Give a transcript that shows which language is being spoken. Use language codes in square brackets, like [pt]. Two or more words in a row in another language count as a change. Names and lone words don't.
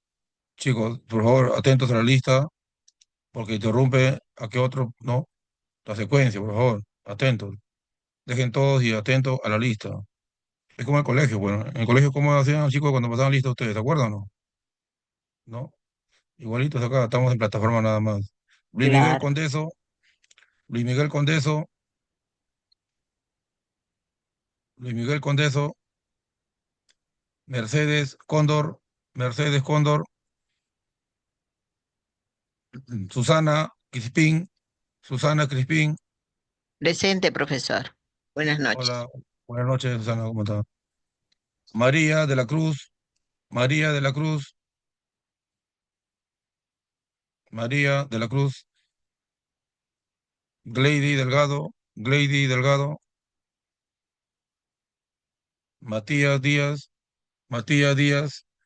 [es] Chicos, por favor, atentos a la lista, porque interrumpe a que otro, ¿no? La secuencia, por favor, atentos. Dejen todos y atentos a la lista. Es como el colegio, bueno, en el colegio, ¿cómo hacían, chicos, cuando pasaban lista ustedes? ¿Se acuerdan o no? ¿No? Igualitos acá, estamos en plataforma nada más. Luis Miguel Claro. Condeso, Luis Miguel Condeso, Luis Miguel Condeso, Mercedes Cóndor, Mercedes Cóndor, Susana Crispín, Susana Crispín. Presente, profesor. Buenas noches. Hola, buenas noches, Susana, ¿cómo está? María de la Cruz, María de la Cruz, María de la Cruz, Glady Delgado, Glady Delgado, Matías Díaz, Matías Díaz,